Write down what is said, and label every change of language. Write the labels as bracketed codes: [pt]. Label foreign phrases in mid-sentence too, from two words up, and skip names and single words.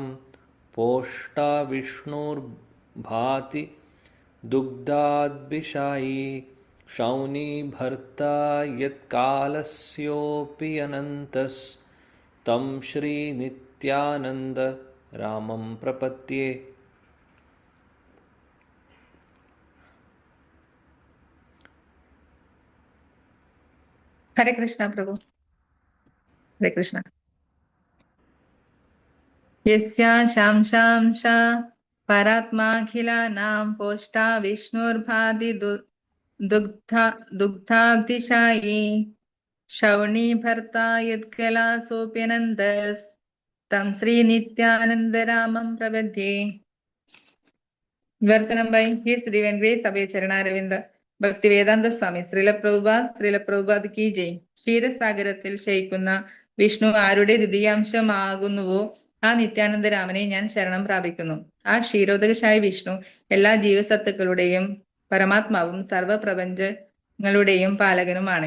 [sa] പോഷ്ടാ വിഷ്ണുർഭാതി ദുഗ്ധാദ്ഭിഷായി ശൗനി ഭർത്താ യത്കാലസ്യോപി അനന്തസ് തം ശ്രീ നിത്യാനന്ദ രാമം പ്രപദ്യേ. [hi] हरे कृष्णा प्रभु. हरे कृष्णा. [sa] यस्या शांशांश परात्माखिलानां पोष्टा विष्णुर्भाति दुग्धाब्धिशायी शौणी भर्ता यत्कलासोऽप्यनन्दस् तं श्री नित्यानन्दरामं प्रपद्ये. [en] विवर्तनं by His Divine Grace Abhay Charanaravindam ഭക്തിവേദാന്ത സ്വാമി ശ്രീല പ്രഭുപാദ് [hi] की जय. [ml] ക്ഷീരസാഗരത്തിൽ ശയിക്കുന്ന വിഷ്ണു ആരുടെ ദ്വിതീയാംശമാകുന്നുവോ ആ നിത്യാനന്ദരാമനെ ഞാൻ ശരണം പ്രാപിക്കുന്നു. ആ ക്ഷീരോദകശായ വിഷ്ണു എല്ലാ ജീവസത്തുക്കളുടെയും പരമാത്മാവും സർവപ്രപഞ്ചങ്ങളുടെയും പാലകനുമാണ്.